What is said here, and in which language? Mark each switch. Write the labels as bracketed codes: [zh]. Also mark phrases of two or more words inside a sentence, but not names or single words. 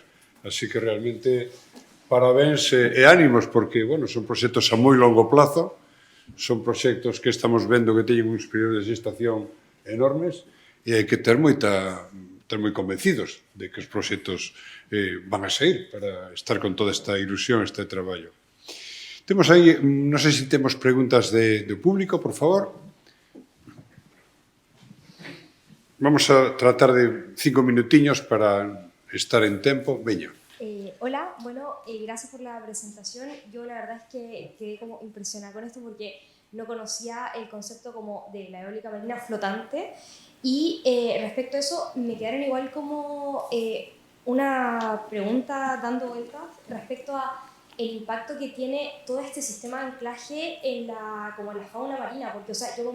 [gl] Así que realmente parabéns e ánimos porque, bueno, son proxectos a moi longo plazo, son proxectos que estamos vendo que teñen uns períodos de gestación enormes e hai que ter moi convencidos de que os proxectos van a sair para estar con toda esta ilusión, este traballo. Temos aí, non sei se temos preguntas do público, por favor. Vamos a tratar de 5 minutiños para estar en tempo. Veña. [es] Hola, bueno, gracias por la presentación. Yo la verdad es que quedé como impresionada con esto porque no conocía el concepto como de la eólica marina flotante y respecto a eso me quedaron igual como una pregunta dando vueltas respecto a el impacto que tiene todo este sistema de anclaje en la fauna marina, porque o sea, yo